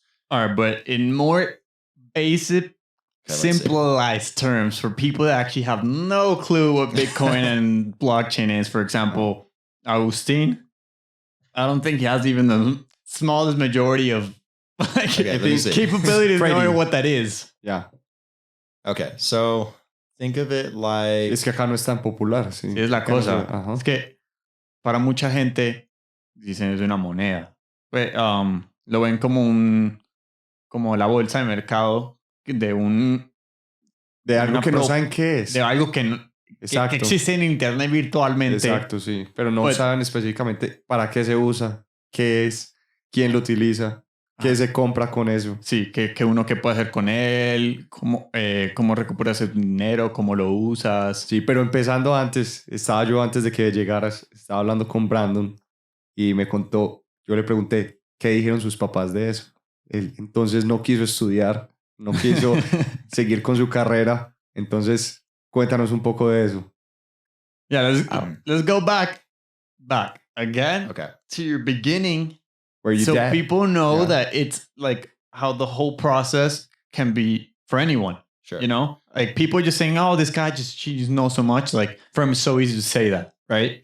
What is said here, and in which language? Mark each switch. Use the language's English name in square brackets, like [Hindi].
[English] all right, but in more basic, simplified terms for people that actually have no clue what Bitcoin and blockchain is, for example, Agustín, I don't think he has even the smallest majority of capability of knowing what that is. Yeah. Okay, so think of it like... [Spanish] Es que acá no es tan popular. Sí. Sí, es la cosa. Es que para mucha gente dicen es una moneda. Lo ven como la bolsa de mercado de algo que no saben qué es. De algo que existe en internet virtualmente. Exacto, sí. Pero no saben específicamente para qué se usa, qué es, quién lo utiliza, qué se compra con eso. Sí, que uno qué puede hacer con él, cómo recuperas el dinero, cómo lo usas. Sí, pero empezando antes de que llegaras, estaba hablando con Brandon y me contó, yo le pregunté, ¿qué dijeron sus papás de eso? Él entonces no quiso estudiar, no quiso seguir con su carrera. Entonces, cuéntanos un poco de eso. [English] Yeah, let's go back again to your beginning. So people know that it's like how the whole process can be for anyone. Sure. Like people just saying, oh, this guy she just knows so much. Like for him, it's so easy to say that, right?